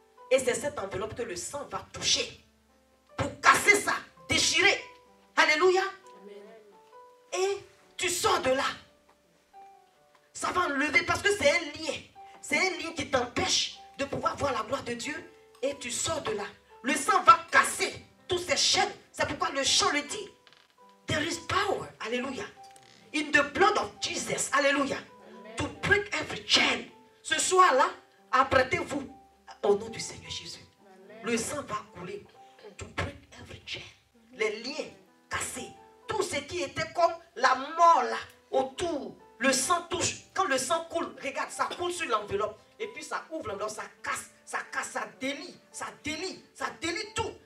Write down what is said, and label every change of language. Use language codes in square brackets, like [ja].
[fr] Et c'est cette enveloppe que le sang va toucher pour casser ça, déchirer. Alléluia. Et tu sors de là. Ça va enlever parce que c'est un lien. C'est un lien qui t'empêche de pouvoir voir la gloire de Dieu, et tu sors de là. Le sang va casser toutes ces chaînes. C'est pourquoi le chant le dit. [en] There is power, alléluia, in the blood of Jesus, alléluia, to break every chain. [fr] Ce soir-là, apprêtez-vous au nom du Seigneur Jésus. Le sang va couler, [en] to break every chain. [fr] Les liens cassés, tout ce qui était comme la mort là, autour, le sang touche. Quand le sang coule, regarde, ça coule sur l'enveloppe. Et puis ça ouvre l'enveloppe, ça casse, ça délie, ça délie tout.